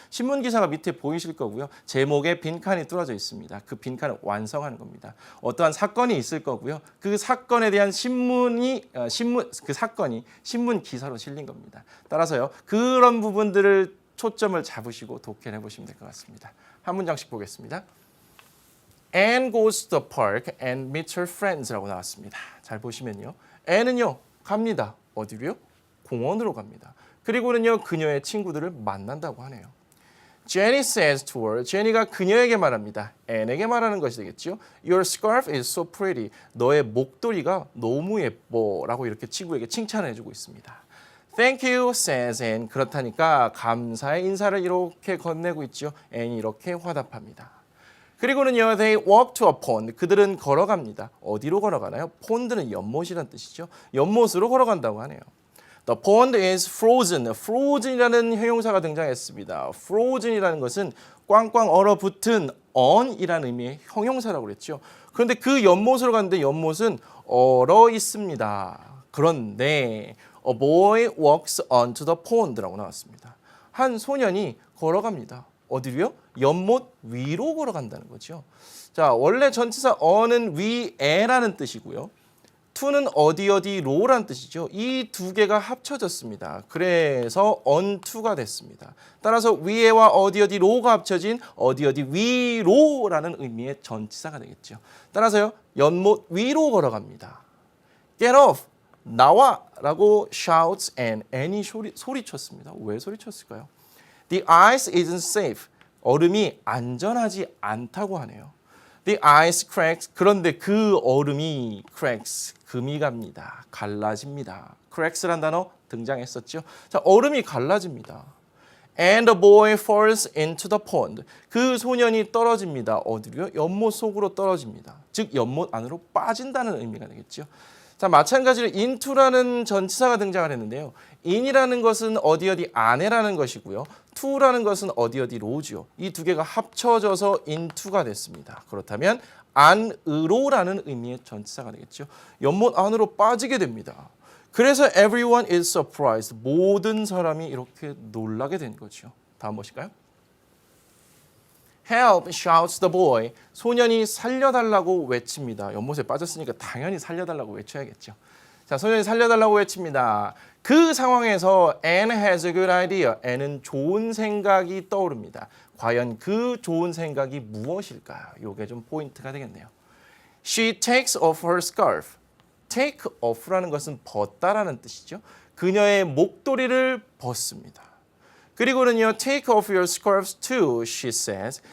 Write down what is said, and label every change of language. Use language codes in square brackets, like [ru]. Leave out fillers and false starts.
[ko] 신문기사가 밑에 보이실 거고요. 제목에 빈칸이 뚫어져 있습니다. 그 빈칸을 완성하는 겁니다. 어떠한 사건이 있을 거고요. 그 사건에 대한 그 사건이 신문기사로 실린 겁니다. 따라서요. 그런 부분들을 초점을 잡으시고 독해를 해보시면 될 것 같습니다. 한 문장씩 보겠습니다. [en] Anne goes to the park and meets her friends [ko] 라고 나왔습니다. 잘 보시면요. Anne은요. 갑니다. 어디로요? 공원으로 갑니다. 그리고는요. 그녀의 친구들을 만난다고 하네요. [en] Jenny says to her, [ko] 제니가 그녀에게 말합니다. Anne에게 말하는 것이 되겠죠. [en] Your scarf is so pretty. [ko] 너의 목도리가 너무 예뻐 라고 이렇게 친구에게 칭찬을 해주고 있습니다. [en] Thank you, says Anne. [ko] 그렇다니까 감사의 인사를 이렇게 건네고 있죠. Anne이 이렇게 화답합니다. 그리고는요, [en] they walk to a pond. [ko] 그들은 걸어갑니다. 어디로 걸어가나요? pond는 연못이라는 뜻이죠. 연못으로 걸어간다고 하네요. [en] The pond is frozen. [ko] frozen이라는 형용사가 등장했습니다. frozen이라는 것은 꽝꽝 얼어붙은 on이라는 의미의 형용사라고 그랬죠. 그런데 그 연못으로 갔는데 연못은 얼어 있습니다. 그런데 [en] a boy walks onto the pond [ko] 라고 나왔습니다. 한 소년이 걸어갑니다. 어디로요? 연못 위로 걸어간다는 거죠. 자, 원래 전치사 on은 위에라는 뜻이고요. onto는 어디로라는 뜻이죠. 이 두 개가 합쳐졌습니다. 그래서 onto가 됐습니다. 따라서 위에와 어디로가 합쳐진 어디 위로라는 의미의 전치사가 되겠죠. 따라서요. 연못 위로 걸어갑니다. [en] Get off! [ko] 나와! [en] 라고 shouts and Annie [ko] 소리쳤습니다. 왜 소리쳤을까요? [en] The ice isn't safe. [ko] 얼음이 안전하지 않다고 하네요. [en] The ice cracks. [ko] 그런데 그 얼음이 cracks. 금이 갑니다. 갈라집니다. cracks라는 단어 등장했었죠. 자, 얼음이 갈라집니다. [en] And the boy falls into the pond. [ko] 그 소년이 떨어집니다. 어디로요? 연못 속으로 떨어집니다. 즉 연못 안으로 빠진다는 의미가 되겠죠. 자, 마찬가지로 into라는 전치사가 등장을 했는데요. in이라는 것은 어디 안에라는 것이고요. to라는 것은 어디로지요. 이 두 개가 합쳐져서 into가 됐습니다. 그렇다면 안으로라는 의미의 전치사가 되겠죠. 연못 안으로 빠지게 됩니다. 그래서 [en] everyone is surprised. [ko] 모든 사람이 이렇게 놀라게 된 거죠. 다음 보실까요? [en] Help, shouts the boy. [ko] 소년이 살려달라고 외칩니다. 연못에 빠졌으니까 당연히 살려달라고 외쳐야겠죠. 자, 소년이 살려달라고 외칩니다. 그 상황에서 [en] Anne has a good idea. [ko] Anne은 좋은 생각이 떠오릅니다. 과연 그 좋은 생각이 무엇일까요? 이게 좀 포인트가 되겠네요. [en] She takes off her scarf. [ko] take off라는 것은 벗다라는 뜻이죠. 그녀의 목도리를 벗습니다. 그리고는요, [en] take off your scarves too, she says.